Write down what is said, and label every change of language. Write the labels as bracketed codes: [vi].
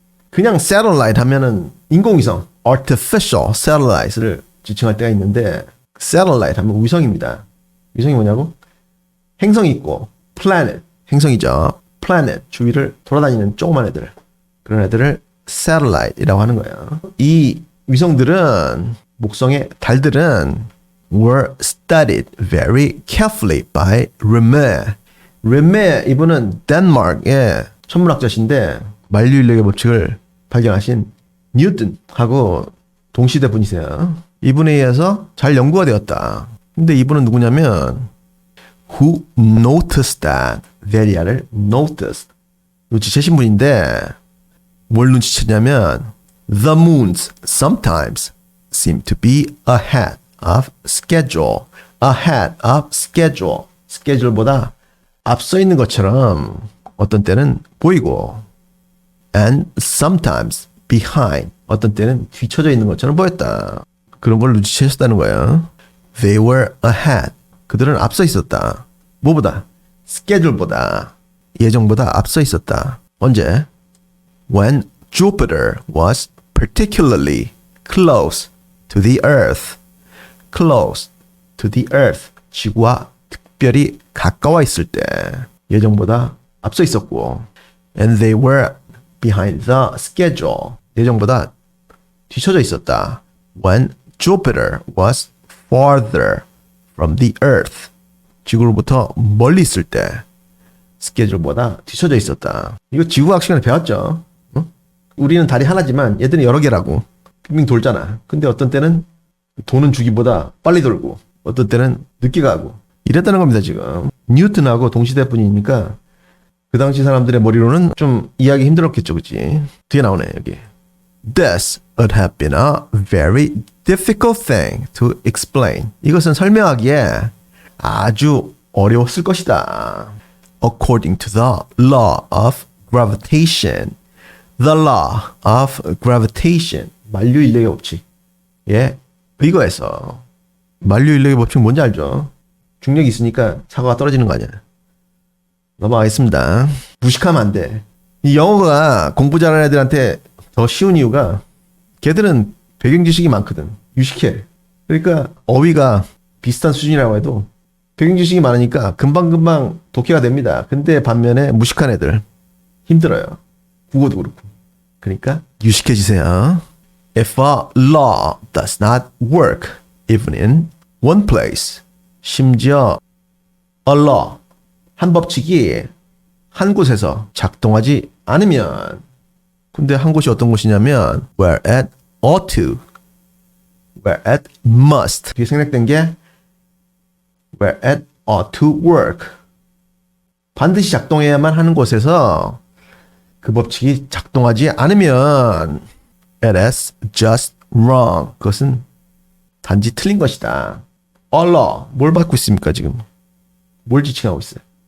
[ko] 그냥 satellite 하면은 인공위성, artificial satellites를 지칭할 때가 있는데 satellite 하면 위성입니다. 위성이 뭐냐고? 행성이 있고 planet, 행성이죠. planet, 주위를 돌아다니는 조그만 애들. 그런 애들을 satellite이라고 하는 거예요. 이 위성들은, 목성의 달들은 [en] were studied very carefully by Remer. [ko] Remer, 이분은 덴마크의 천문학자신데 만류인력의 법칙을 발견하신 뉴턴하고 동시대 분이세요. 이분에 의해서 잘 연구가 되었다. 근데 이분은 누구냐면 [en] who noticed that that이야를 noticed [ko] 눈치채신 분인데 뭘 눈치채냐면 [en] the moons sometimes seem to be ahead of schedule. ahead of schedule. [ko] schedule보다 앞서 있는 것처럼 어떤 때는 보이고 [en] and sometimes behind. [ko] 어떤 때는 뒤쳐져 있는 것처럼 보였다. 그런 걸 눈치채셨다는 거예요. [en] They were ahead. [ko] 그들은 앞서 있었다. 뭐보다? 스케줄보다, 예정보다 앞서 있었다. 언제? [en] when Jupiter was particularly close to the Earth. close to the Earth. [ko] 지구와 특별히 가까워 있을 때 예정보다 앞서 있었고 [en] and they were behind the schedule. [ko] 예정보다 뒤쳐져 있었다. [en] when Jupiter was farther from the Earth. [ko] 지구로부터 멀리 있을 때 스케줄보다 뒤쳐져 있었다. 이거 지구과학 시간에 배웠죠. 어? 우리는 달이 하나지만 얘들은 여러 개라고. 빙빙 돌잖아. 근데 어떤 때는 도는 주기보다 빨리 돌고 어떤 때는 늦게 가고 이랬다는 겁니다. 지금 뉴턴하고 동시대 뿐이니까 그 당시 사람들의 머리로는 좀 이해하기 힘들었겠죠. 그치? 뒤에 나오네 여기. [en] This would have been a very difficult thing to explain. [ko] 이것은 설명하기에 아주 어려웠을 것이다. [en] According to the law of gravitation. The law of gravitation. [ko] 만류인력의 법칙. 예, 의거해서. 만류인력의 법칙 뭔지 알죠? 중력이 있으니까 사고가 떨어지는 거 아니야. 넘어가겠습니다. 무식하면 안 돼. 이 영어가 공부 잘하는 애들한테 더 쉬운 이유가 걔들은 배경 지식이 많거든. 유식해. 그러니까 어휘가 비슷한 수준이라고 해도 배경 지식이 많으니까 금방금방 독해가 됩니다. 근데 반면에 무식한 애들 힘들어요. 국어도 그렇고. 그러니까 유식해지세요. [en] If a law does not work even in one place. [ko] 심지어 a law, 한 법칙이 한 곳에서 작동하지 않으면 근데 한 곳이 어떤 곳이냐면 [en] where it ought to, where it must. [ko] 이게 생략된 게 [en] where it ought to work. [ko] 반드시 작동해야만 하는 곳에서 그 법칙이 작동하지 않으면 [en] it is just wrong. [ko] 그것은 단지 틀린 것이다. Allah, 뭘 받고 있습니까 지금? 뭘 지칭하고 있어요?